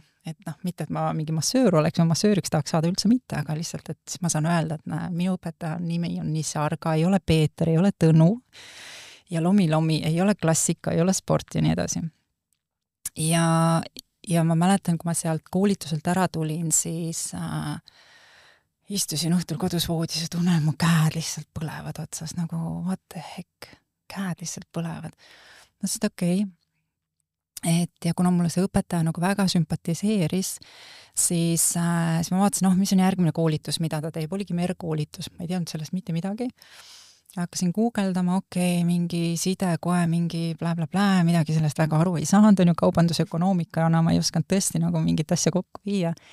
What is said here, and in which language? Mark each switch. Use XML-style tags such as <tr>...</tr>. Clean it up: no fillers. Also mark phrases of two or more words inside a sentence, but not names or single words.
<et>Et mitte, et ma mingi massöör oleks, ma massööriks tahaks saada üldse mitte, aga lihtsalt, et ma saan öelda, et minu õpetaja nimi on nii Sarga, ei ole Peeter, ei ole Tõnu ja lomi ei ole klassika, ei ole sport ja nii edasi. Ja ma mäletan, kui ma sealt koolituselt ära tulin, siis istusin õhtul kodus voodis ja tunnen, mu käed lihtsalt põlevad otsas, nagu</et> <en>what the heck,</en> <et>käed lihtsalt põlevad. Ma ütlesin, okei. Ja kuna mulle see õpetaja nagu väga sümpatiseeris, siis ma vaatasin, mis on järgmine koolitus, mida ta teeb, oligi merkoolitus, ma ei teadnud sellest mitte midagi. Hakkasin guugeldama, mingi side, kohe mingi blä, midagi sellest väga aru ei saanud, on ju kaubandusökonoomika, ma ei osanud tõesti nagu mingit asja kokku viia.</et>